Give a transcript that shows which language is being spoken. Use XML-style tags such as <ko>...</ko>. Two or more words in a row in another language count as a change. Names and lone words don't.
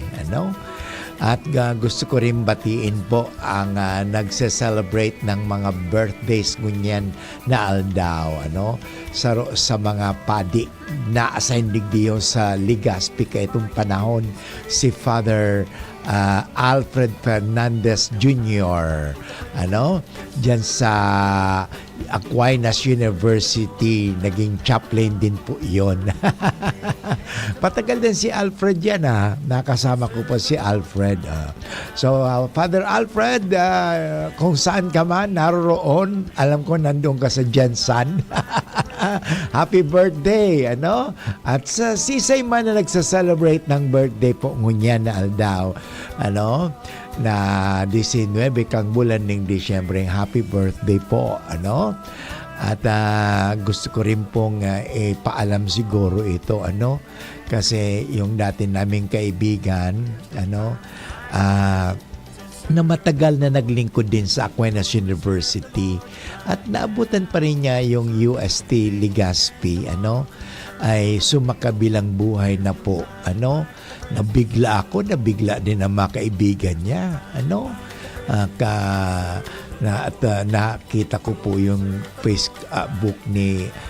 <tl>At gusto ko rin batiin po ang nagse-celebrate ng mga birthdays</tl> <bik>ngunyan na aldaw. Sa mga padi na assign digdiyo sa Legazpi ka itong panahon si Father Alfred Fernandez Jr.</bik> <tl>Diyan sa Aquinas University, naging chaplain din po iyon. Patagal din si Alfred yan nakasama ko po si Alfred. So Father Alfred, kung saan ka man naroroon, alam ko nandun ka sa Jensan.</tl> <en>Happy birthday,</en> <bik>At sa sisay man na nagsa-celebrate ng birthday po ngunyan na aldaw, na 19 kang bulan ng Disyembre.</bik> <en>Happy birthday</en> <tl>po, At gusto ko rin pong ipaalam siguro ito, kasi yung dati naming kaibigan, na matagal na naglingkod din sa Aquinas University at naabutan pa rin niya yung UST Legazpi, ay sumakabilang buhay na po, nabigla din ang mga kaibigan niya, nakita ko po yung Facebook ni</tl>